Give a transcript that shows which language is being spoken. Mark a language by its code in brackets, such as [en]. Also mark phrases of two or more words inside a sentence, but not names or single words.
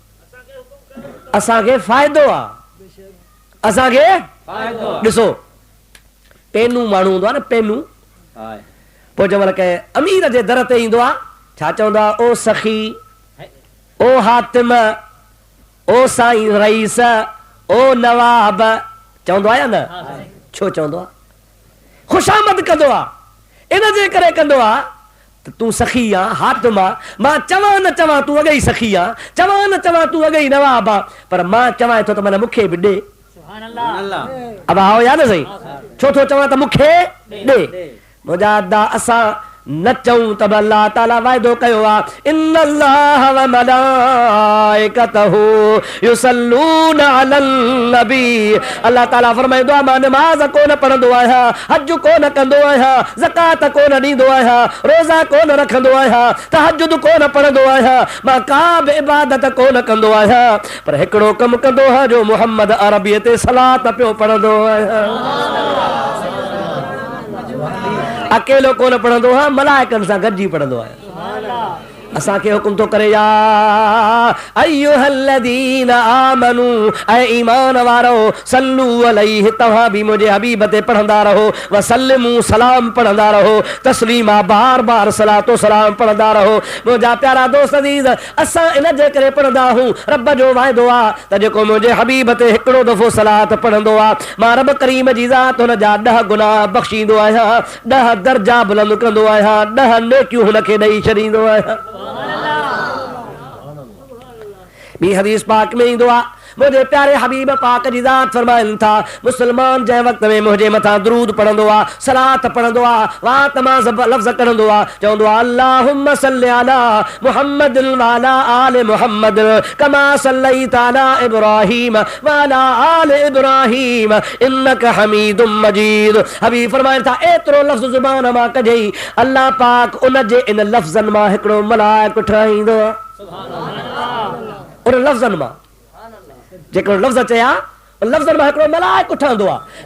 [sd] असांखे फ़ाइदो आहे, असांखे ॾिसो पेनू माण्हू हूंदो आहे न, पेनू पोइ जंहिं महिल कंहिं अमीर जे दर ते ईंदो आहे छा चवंदो आहे, ओ सखी, ओ हातिम, ओ साईं रईस, ओ नवाब, चवंदो आहे या न? छो चवंदो आहे? ख़ुशामद कंदो आहे, इन जे करे कंदो आहे त तूं सखी आहे, हातिम आहे, मां चवां न चवां तूं अॻई सखी आहे, चवां न चवां तूं अॻई नवाब आहे, पर मां चवां थो त माना मूंखे बि ॾे। [ur] अब आओ [sd] या न सही, छो थो चवां त मूंखे ॾे। मुंहिंजा अदा असां न चऊं त अल्लाह ताला वाइदो कयो आहे, [ar] إن الله وملائكته يصلون على النبي. [sd] अल्लाह ताला फरमाईंदो आहे मां नमाज़ कोन पढ़ंदो आहियां, हज कोन कंदो आहियां, ज़कात कोन ॾींदो आहियां, रोज़ा कोन रखंदो आहियां, तहज्जुद कोन पढ़ंदो आहियां, मां का बि इबादत कोन कंदो आहियां, पर हिकिड़ो कमु कंदो आहियां जो मुहम्मद अरबीअ ते सलात पियो पढ़ंदो आहियां। अकेलो कोन पढ़ंदो आहियां, मलाइकनि सां गॾिजी पढ़ंदो आहियां। असांखे हुकुम थो करे [ar] يا أيها الذين آمنوا, [sd] ऐ ईमान वारो, [ar] صلوا عليه, [sd] तव्हां बि मुंहिंजे हबीब ते पढ़ंदा रहो, वसल्लिमू, सलाम पढ़ंदा रहो, तस्लीमा, बार बार सलातो सलाम पढ़ंदा रहो। मुंहिंजा प्यारा दोस्त अज़ीज़, असां इन जे करे पढ़ंदा आहियूं, रब जो वाइदो आहे त जेको मुंहिंजे हबीब ते हिकिड़ो दफ़ो सलात पढ़ंदो आहे, मां रब करीम जी ज़ात हुन जा 10 गुनाह बख़्शींदो आहियां, 10 दर्जा बुलंद कंदो आहियां, 10 नेकियूं हुनखे ॾेई छॾींदो आहियां। ॿी हदीस पाक में ईंदो आहे, मुंहिंजे प्यारे हबीब पाक जी ज़ात फरमाइनि था, मुस्लमान जंहिं वक़्त में मुंहिंजे मथां दरूद पढ़ंदो आहे, सलात पढ़ंदो आहे, वाह तमाम लफ़्ज़ कढंदो आहे, चवंदो आहे [ar] اللهم صل على محمد وعلى آل محمد كما صليت على إبراهيم وعلى آل إبراهيم إنك حميد مجيد. [sd] हबीब फरमाइनि था एतिरो लफ़्ज़ ज़ुबान मां कढई, अल्लाह पाक उन जे इन लफ़्ज़नि मां हिकिड़ो मलाइक ठाहींदो आहे, उन लफ़्ज़नि मां जेको लफ़्ज़ चया लफ़्ज़नि मां हिकिड़ो मलाइक ठहंदो आहे।